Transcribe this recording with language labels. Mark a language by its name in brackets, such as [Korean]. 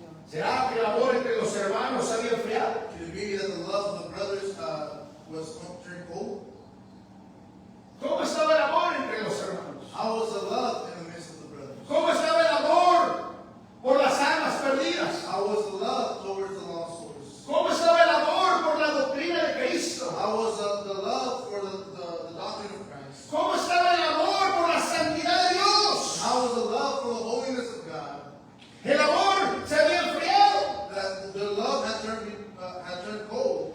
[Spanish] ¿Será que el amor entre los hermanos había enfriado? [English] Could it be that the love of the brothers was turned cold? [Spanish] ¿Cómo estaba el amor entre los hermanos? [English] How was the love in the midst of the brothers? [Spanish] ¿Cómo estaba el amor por las almas perdidas? [English] How was the love towards the lost souls? [Spanish] ¿Cómo estaba el amor por la doctrina de Cristo? [English] How was the love for the doctrine of Christ? [Spanish] ¿Cómo estaba el amor por la santidad de Dios? [English] How was the love for the holiness of God? [Spanish] El amor se había enfriado. [English] That the love had turned cold.